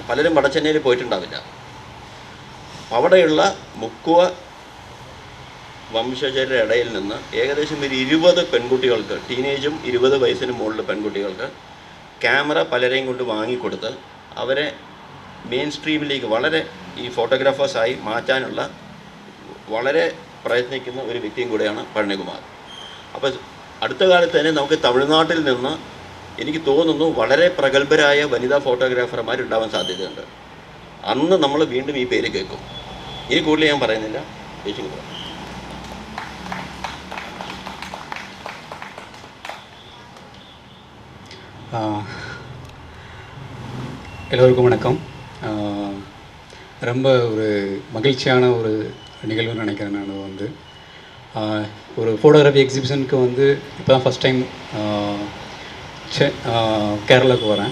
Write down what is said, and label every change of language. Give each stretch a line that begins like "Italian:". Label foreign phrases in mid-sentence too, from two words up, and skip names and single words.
Malayalam: പലരും വടച്ചെന്നൈയിൽ പോയിട്ടുണ്ടാവില്ല. അവിടെയുള്ള മുക്കുവ വംശജരുടെ ഇടയിൽ നിന്ന് ഏകദേശം ഒരു 20 പെൺകുട്ടികൾക്ക്, ടീനേജും 20 വയസ്സിന് മുകളിൽ പെൺകുട്ടികൾക്ക് ക്യാമറ പലരെയും കൊണ്ട് വാങ്ങിക്കൊടുത്ത് അവരെ മെയിൻ സ്ട്രീമിലേക്ക് വളരെ ഈ ഫോട്ടോഗ്രാഫേഴ്സായി മാറ്റാനുള്ള വളരെ പ്രയത്നിക്കുന്ന ഒരു വ്യക്തിയും കൂടെയാണ് പഴനികുമാർ. അപ്പോൾ അടുത്ത കാലത്ത് തന്നെ നമുക്ക് തമിഴ്നാട്ടിൽ നിന്ന് എനിക്ക് തോന്നുന്നു വളരെ പ്രഗത്ഭരായ വനിതാ ഫോട്ടോഗ്രാഫർമാരുണ്ടാവാൻ സാധ്യതയുണ്ട്. അന്ന് നമ്മൾ വീണ്ടും ഈ പേര് കേൾക്കും. ഇനി കൂടുതൽ ഞാൻ പറയുന്നില്ല. ചേച്ചിക്ക്
Tamil: எல்லோருக்கும் வணக்கம். ரொம்ப ஒரு மகிழ்ச்சியான ஒரு நிகழ்வுன்னு நினைக்கிறேன். நான் வந்து ஒரு
English: photography exhibition
Tamil: வந்து இப்போ தான்
English: first time
Tamil: கேரளாவுக்கு வரேன்.